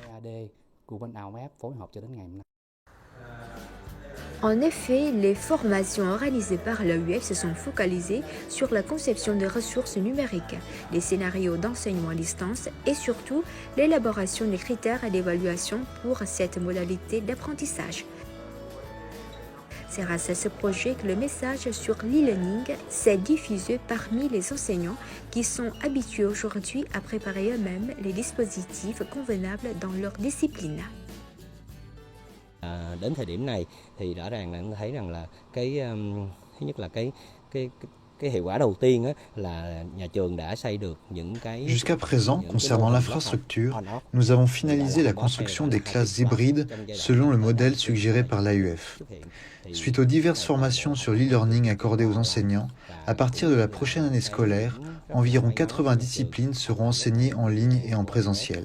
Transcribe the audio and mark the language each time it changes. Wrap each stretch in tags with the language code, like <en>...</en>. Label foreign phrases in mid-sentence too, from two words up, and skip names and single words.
<fr>En effet, les formations organisées par l'AUF se sont focalisées sur la conception des ressources numériques, les scénarios d'enseignement à distance et surtout l'élaboration des critères d'évaluation pour cette modalité d'apprentissage. C'est grâce à ce projet que le message sur l'e-learning s'est diffusé parmi les enseignants qui sont habitués aujourd'hui à préparer eux-mêmes les dispositifs convenables dans leur discipline.</fr> <vi>Đến thời điểm này thì rõ ràng là chúng thấy rằng là thứ nhất là cái hiệu quả đầu tiên là nhà trường đã xây được những cái.</vi> <fr>Jusqu'à présent, concernant l'infrastructure, nous avons finalisé la construction des classes hybrides selon le modèle suggéré par l'AUF. Suite aux diverses formations sur l'e-learning accordées aux enseignants, à partir de la prochaine année scolaire, environ 80 disciplines seront enseignées en ligne et en présentiel.</fr>